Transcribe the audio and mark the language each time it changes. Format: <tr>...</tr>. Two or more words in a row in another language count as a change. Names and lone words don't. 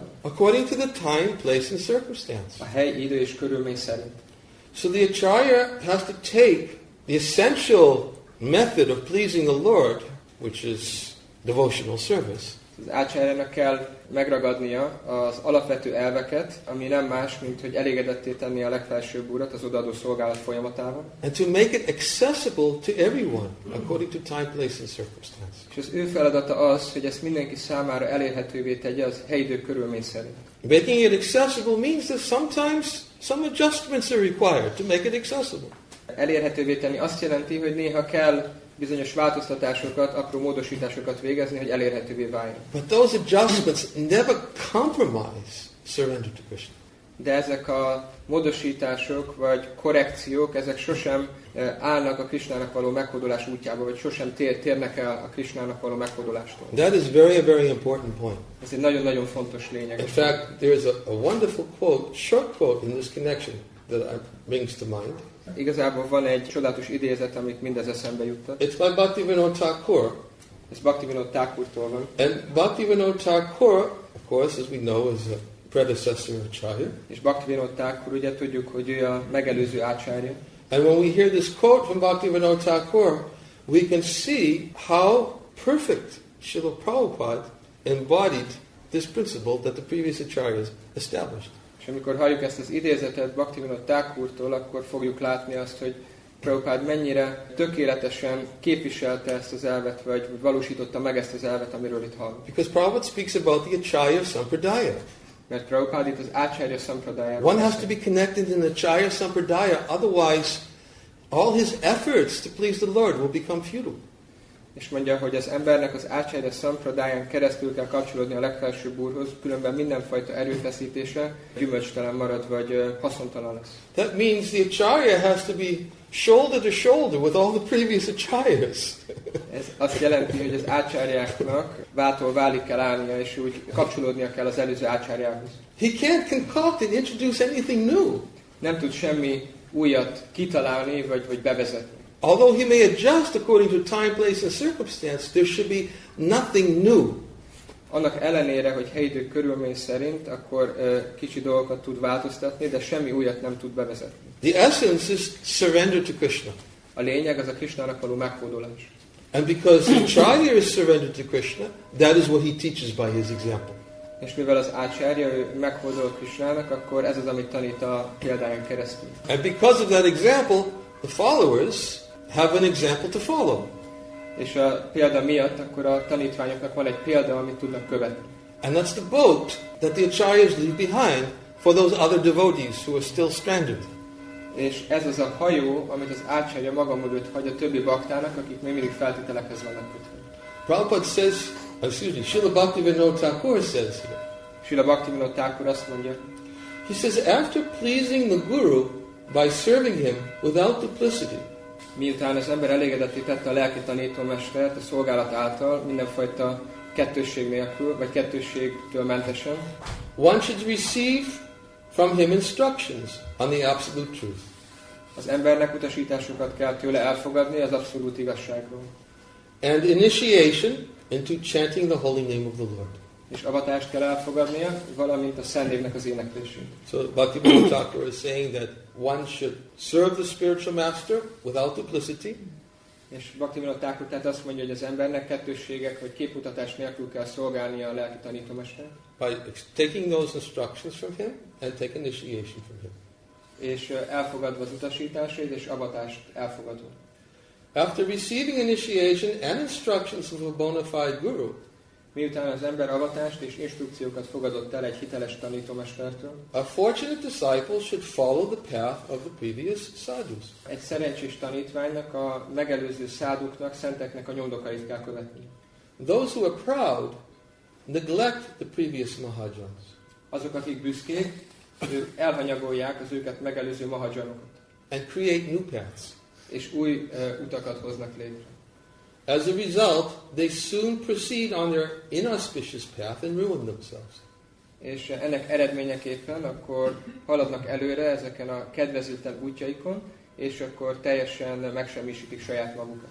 <en>According to the time, place and circumstance.</en> <hu>A hely, idő és körülmény szerint.</hu> <en>So the acharya has to take the essential method of pleasing the Lord, which is devotional service.</en> <hu>Az ácsárjának kell megragadnia az alapvető elveket, ami nem más, mint hogy elégedetté tenni a legfelsőbb Urat az odaadó szolgálat folyamatában.</hu> <en>And to make it accessible to everyone, according to time, place and circumstance.</en> <hu>És az ő feladata az, hogy ezt mindenki számára elérhetővé tegye az helyidő körülmény szerint.</hu> <en>Making it accessible means that sometimes some adjustments are required to make it accessible.</en> <hu>Elérhetővé tenni azt jelenti, hogy néha kell bizonyos változtatásokat, apró módosításokat végezni, hogy elérhetővé váljon.</hu> <en>But those adjustments never compromise surrender to Krishna.</en> <hu>De ezek a módosítások vagy korrekciók, ezek sosem állnak a Krisnának való meghódolás útjába, vagy sosem térnek el a Krisnának való meghódolástól.</hu> <en>That is very, very important point.</en> <hu>Ez egy nagyon-nagyon fontos lényeg.</hu> <en>In fact, there is a wonderful quote, short quote in this connection that brings to mind.</en> <hu>Igazából van egy csodálatos idézet, amit mindez eszembe juttat.</hu> <en>It's by Bhaktivinoda Thakur.</en> <hu>Ez Bhaktivinoda Thakurtól van.</hu> <en>And Bhaktivinoda Thakur, of course, as we know, is a predecessor of Acharya.</en> <hu>És Bhaktivinoda Thakur, ugye tudjuk, hogy ő a megelőző Acharya.</hu> <en>And when we hear this quote from Bhaktivinoda Thakur, we can see how perfect Srila Prabhupada embodied this principle that the previous Acharyas established.</en> <hu>És amikor halljuk ezt az idézetet Bhaktivinoda Thakurtól, akkor fogjuk látni azt, hogy Prabhupád mennyire tökéletesen képviselte ezt az elvet, vagy valósította meg ezt az elvet, amiről itt hallunk.</hu> <en>Because Prabhupada speaks about the Acharya Sampradaya.</en> <hu>Mert Prabhupád itt az Acarya Sampradaya.</hu> <en>One has to be connected in the Acharya Sampradaya, otherwise all his efforts to please the Lord will become futile.</en> <hu>És mondja, hogy az embernek az Acarya Sampradayán keresztül kell kapcsolódni a legfelsőbb Úrhoz, különben mindenfajta erőfeszítése gyümölcstelen marad, vagy haszontalan lesz.</hu> <en>That means the Acharya has to be shoulder to shoulder with all the previous Acharyas.</en> <hu>Ez azt jelenti, hogy az Acharyáknak váltól válig kell állnia, és úgy kapcsolódnia kell az előző Acharyához.</hu> <en>He can't concoct and introduce anything new.</en> <hu>Nem tud semmi újat kitalálni, vagy bevezetni.</hu> <en>Although he may adjust according to time, place and circumstance, there should be nothing new.</en> <hu>Annak ellenére, hogy helyidő körülmény szerint, akkor kicsi dolgokat tud változtatni, de semmi újat nem tud bevezetni.</hu> <en>The essence is surrender to Krishna.</en> <hu>A lényeg az a Krishnának való meghódolás.</hu> <en>And because the Acharya is surrendered to Krishna, that is what he teaches by his example.</en> <hu>És mivel az Acharya ő meghódol Krishnának, akkor ez az, amit tanít a példáján keresztül.</hu> <en>And because of that example, the followers have an example to follow.</en> <hu>És a példa miatt akkor a tanítványoknak van egy példa, amit tudnak követni.</hu> <en>And that's the boat that the Acharyas leave behind for those other devotees who are still stranded.</en> <hu>És ez az a hajó, amit az Acharya maga mögött hagy a többi baktának, akik még mindig feltételekhez vannak kötve.</hu> <en>Prabhupada says, Srila Bhaktivinoda Thakur says here.</en> <hu>Srila Bhaktivinoda Thakur azt mondja,</hu> <en>he says, after pleasing the Guru by serving him without duplicity,</en> <hu>miután az ember elégedetté tette a lelki tanítómestert a szolgálat által, mindenfajta kettősség nélkül, vagy kettősségtől mentesen,</hu> <en>one should receive from him instructions on the absolute truth.</en> <hu>Az embernek utasításokat kell tőle elfogadni az abszolút igazságról.</hu> <en>And initiation into chanting the holy name of the Lord.</en> <hu>És avatást kell elfogadnia, valamint a Szent Névnek az éneklését.</hu> <en>So Bhaktivinoda Thakur is saying that one should serve the spiritual master without duplicity.</en> <hu>És Bhaktivinoda Thakur tehát azt mondja, hogy az embernek kettősségek vagy képmutatás nélkül kell szolgálnia a lelki tanítómestert.</hu> <en>By taking those instructions from him and take initiation from him.</en> <hu>És elfogadva az utasításait és avatást elfogadva.</hu> <en>After receiving initiation and instructions of a bona fide guru,</en> <hu>miután az ember avatást és instrukciókat fogadott el egy hiteles tanítómestertől,</hu> <en>a fortunate disciple should follow the path of the previous sadhus.</en> <hu>Egy szerencsés tanítványnak a megelőző száduknak, szenteknek a nyomdokait kell követni.</hu> <en>Those who are proud neglect the previous mahajans.</en> <hu>Azok, akik büszkék, ők elhanyagolják az őket megelőző mahajanokat.</hu> <en>And create new paths.</en> <hu>És új utakat hoznak létre.</hu> <en>As a result, they soon proceed on their inauspicious path and ruin themselves.</en> <hu>És ennek eredményeképpen akkor haladnak előre ezeken a kedvezőtlen útjaikon, és akkor teljesen megsemmisítik saját magukat.</hu>